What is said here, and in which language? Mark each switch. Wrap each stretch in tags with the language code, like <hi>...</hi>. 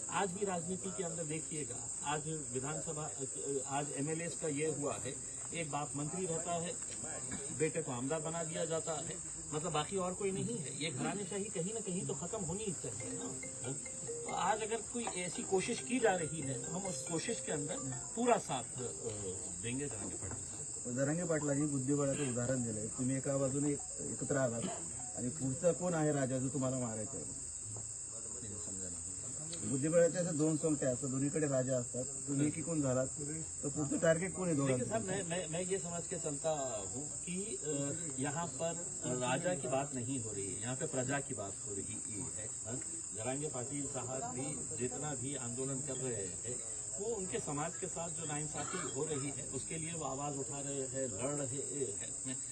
<hi>आज भी राजनीति के अंदर देखिएगा, आज विधानसभा, आज एमएलए का ये हुआ है, एक बाप मंत्री रहता है, बेटे को आमदार बना दिया जाता है, मतलब बाकी और कोई नहीं है. ये घरानेशाही कहीं ना कहीं तो खत्म होनी ही चाहिए ना. तो आज अगर कोई ऐसी कोशिश की जा रही है तो हम उस कोशिश के अंदर पूरा साथ देंगे जरांगे पाटील.</hi> <mr>जरांगे पाटलांनी बुद्धिबळाचं उदाहरण दिलंय. तुम्ही एका बाजूने एकत्र आलात आणि पुढचा कोण आहे राजा जो तुम्हाला मारायचा आहे? बुद्धिबळाच्या अशा दोन संख्या असतात, दोन्हीकडे राजा असतात, तुम्ही की कोण झालात तर पुढचं टार्गेट कोण आहे</mr> <hi>देखिए</hi> <mr>दोघांचं?</mr> <hi>साहब, मैं ये समझ के चलता हूँ कि यहाँ पर राजा की बात नहीं हो रही है, यहाँ पे प्रजा की बात हो रही है. जरांगे पाटिल साहब भी जितना भी आंदोलन कर रहे हैं वो उनके समाज के साथ जो नाइंसाफी हो रही है उसके लिए वो आवाज उठा रहे हैं, लड़ रहे हैं.</hi>